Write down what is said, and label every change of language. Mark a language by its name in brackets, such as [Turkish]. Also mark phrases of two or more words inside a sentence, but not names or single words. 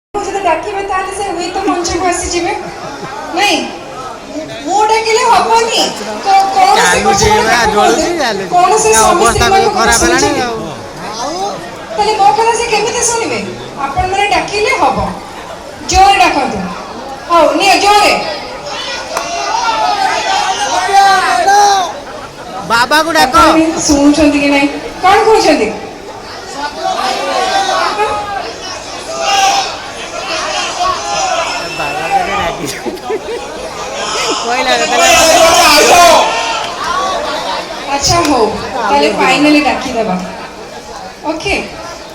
[Odia] ଯଦି ଡାକିବେ ତାହେଲେ ସେ ହୁଏ ତ ମଞ୍ଚକୁ ଆସିଯିବେ ନାଇଁ ମୁଁ ଡାକିଲେ ହବନି ତ କୌଣସି ସ୍ୱାମୀ ସ୍ତ୍ରୀଙ୍କ କଥା ଶୁଣୁଛନ୍ତି ତାହେଲେ ମୋ କଥା ସେ କେମିତି ଶୁଣିବେ ଆପଣ ମାନେ ଡାକିଲେ ହବ ଜୋରେ ଡାକନ୍ତୁ ହଉ ନିଅ ଜୋରେ [Hindi] बाबा को डाक [Odia] ଶୁଣୁଛନ୍ତି କି ନାଇଁ କଣ କହୁଛନ୍ତି ଅଚ୍ଛା ହୋ ତାଲେ ଫାଇନଲି ଡାକି ଦେବା ଓକେ